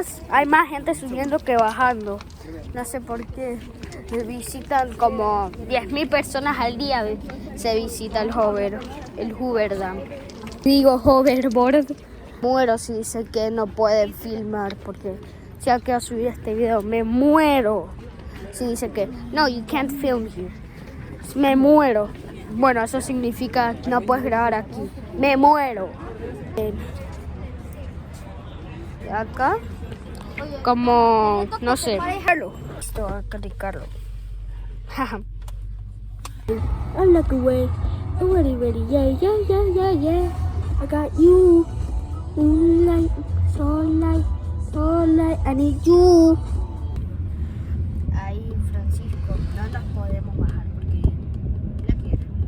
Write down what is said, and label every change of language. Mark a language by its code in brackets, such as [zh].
[es] Hay más gente subiendo que bajando. No sé por qué. Visitan como 10.000 personas al día. Se visita el Hoover Dam. Digo hoverboard. Muero si dicen que no pueden filmar porque si ya quiero subir este video me muero. Si dicen que no, [en] you can't film here. [es] Me muero. Bueno, eso significa no puedes grabar aquí. Me muero. Acá, como, no sé. Esto va a criticarlo. [en] I look away. Ready, ready, yeah, yeah, yeah, yeah, yeah. I got you. Moonlight, sunlight, sunlight, I need you. [es] Ahí, Francisco, no nos podemos bajar porque la quiero.